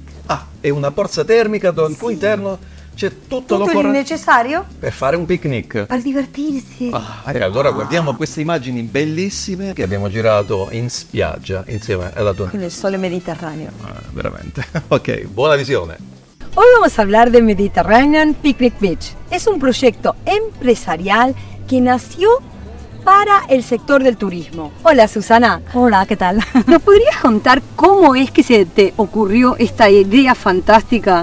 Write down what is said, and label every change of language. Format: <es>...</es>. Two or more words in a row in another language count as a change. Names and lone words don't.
<it>Ah, è una borsa termica al cui interno c'è tutto Tutto il l'occorrente necessario per fare un picnic. per divertirsi. E allora guardiamo queste immagini bellissime che abbiamo girato in spiaggia insieme alla tua... Con el sole mediterráneo. veramente. Ok, buona visione.</it> <es>Hoy vamos a hablar de Mediterranean Picnic Beach. Es un proyecto empresarial que nació para el sector del turismo. Hola Susana. Hola, ¿qué tal? ¿Nos podrías contar cómo es que se te ocurrió esta idea fantástica?</es>